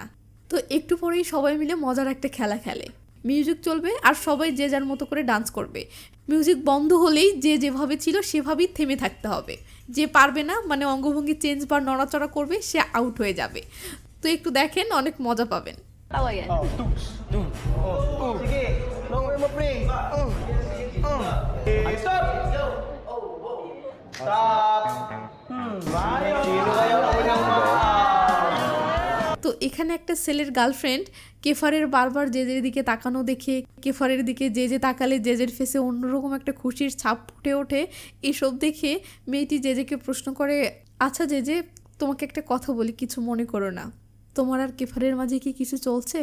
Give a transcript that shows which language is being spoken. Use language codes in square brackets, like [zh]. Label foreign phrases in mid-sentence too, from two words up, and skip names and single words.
[bn] তো একটু পরেই সবাই মিলে মজার একটা খেলা খেলে। মিউজিক চলবে আর সবাই যে যার মতো করে ডান্স করবে। মিউজিক বন্ধ হলেই যে যেভাবে ছিল সেভাবেই থেমে থাকতে হবে। যে পারবে না মানে অঙ্গভঙ্গি চেঞ্জ বা নড়াচড়া করবে সে আউট হয়ে যাবে। তো একটু দেখেন, অনেক মজা পাবেন। [tl] Tawa yan. Sige, [en] long way [tl] mo, pre. Stop! Stop! Sino kaya unang [bn] তো এখানে একটা ছেলের গার্লফ্রেন্ড কেফারের বারবার জেজের দিকে তাকানো দেখে কেফারের দিকে জেজে তাকালে জেজের ফেসে অন্যরকম একটা খুশির ছাপ ফুটে ওঠে। এসব দেখে মেয়েটি জেজেকে প্রশ্ন করে, আচ্ছা জেজে, তোমাকে একটা কথা বলি, কিছু মনে করো না, তোমার আর কেফারের মাঝে কি কিছু চলছে?